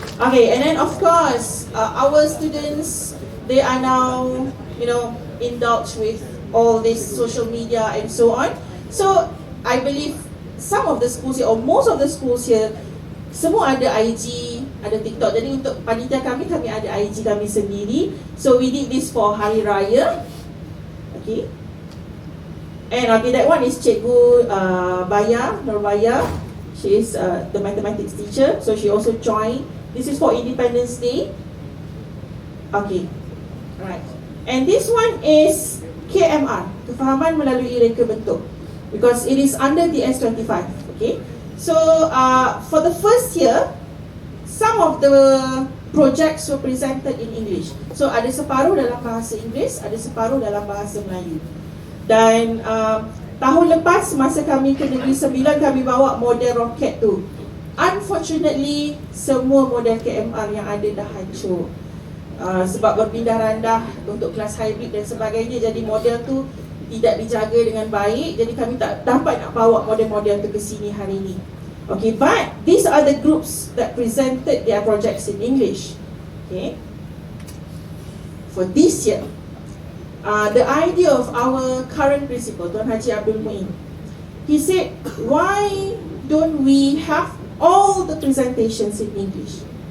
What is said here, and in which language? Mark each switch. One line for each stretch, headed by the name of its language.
English: Okay, and then of course, our students, they are now, indulged with all this social media and so on. So I believe some of the schools here, or most of the schools here,
Malay: semua ada IG, ada TikTok. Jadi untuk panitia kami ada IG kami sendiri.
English: So we did this for Hari Raya. Okay. And okay, that one is Cikgu Nurbaya. She is the mathematics teacher. So she also joined. This is for Independence Day. Okay. Right. And this one is KMR,
Malay: kefahaman melalui reka bentuk.
English: Because it is under the S25. Okay. So for the first year, some of the projects were presented in English.
Malay: So ada separuh dalam bahasa Inggeris, ada separuh dalam bahasa Melayu. Dan tahun lepas masa kami ke Negeri Sembilan, kami bawa model roket tu. Unfortunately, semua model KMR yang ada dah hancur. sebab berpindah randah untuk kelas hybrid dan sebagainya, jadi model tu tidak dijaga dengan baik, jadi kami tak dapat nak bawa model-model tu ke sini hari ini.
English: Okay, but these are the groups that presented their projects in English. Okay, for this year, the idea of our current principal, Tuan Haji Abdul Muin, he said, why don't we have all the presentations in English?